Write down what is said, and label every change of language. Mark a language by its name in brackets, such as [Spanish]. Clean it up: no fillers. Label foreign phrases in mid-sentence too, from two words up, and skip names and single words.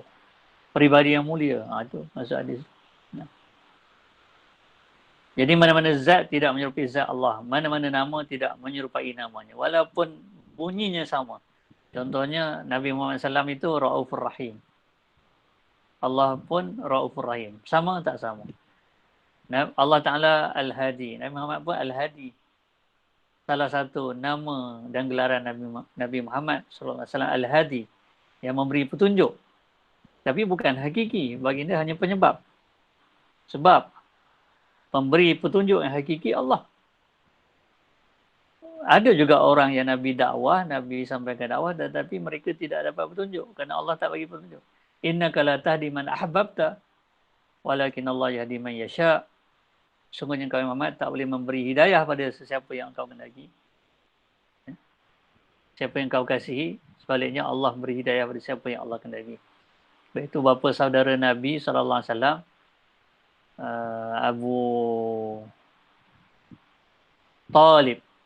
[Malay] Pribadi yang mulia. Itu maksud hadis. Jadi mana-mana zat tidak menyerupai zat Allah. Mana-mana nama tidak menyerupai namanya. Walaupun bunyinya sama. Contohnya Nabi Muhammad SAW itu Ra'ufur Rahim. Allah pun Ra'ufur Rahim. Sama tak sama? Allah Ta'ala Al-Hadi. Nabi Muhammad pun Al-Hadi. Salah satu nama dan gelaran Nabi Muhammad SAW Al-Hadi. Yang memberi petunjuk. Tapi bukan hakiki. Baginda hanya penyebab. Sebab pemberi petunjuk yang hakiki Allah. Ada juga orang yang Nabi dakwah, Nabi sampaikan dakwah, tetapi mereka tidak dapat petunjuk kerana Allah tak bagi petunjuk. [Arabic] إنك لا تهدي من أحببت ولكن الله يهدي من يشاء. [Malay] Sungguhnya kau Muhammad tak boleh memberi hidayah pada sesiapa yang kau kehendaki. Siapa yang kau kasihi, sebaliknya Allah beri hidayah pada siapa yang Allah kehendaki. Baik itu bapa saudara Nabi SAW, Abu Talib.